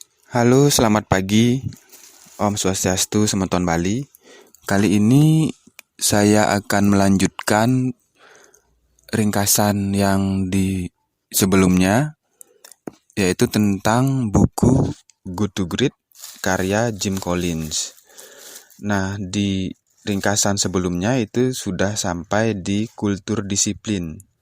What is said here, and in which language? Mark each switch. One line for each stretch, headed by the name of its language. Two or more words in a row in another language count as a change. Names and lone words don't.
Indonesian: Halo, selamat pagi. Om Swastiastu, Semeton Bali. Kali ini saya akan melanjutkan ringkasan yang di sebelumnya, yaitu tentang buku Good to Great karya Jim Collins. Nah, di ringkasan sebelumnya itu sudah sampai di kultur disiplin.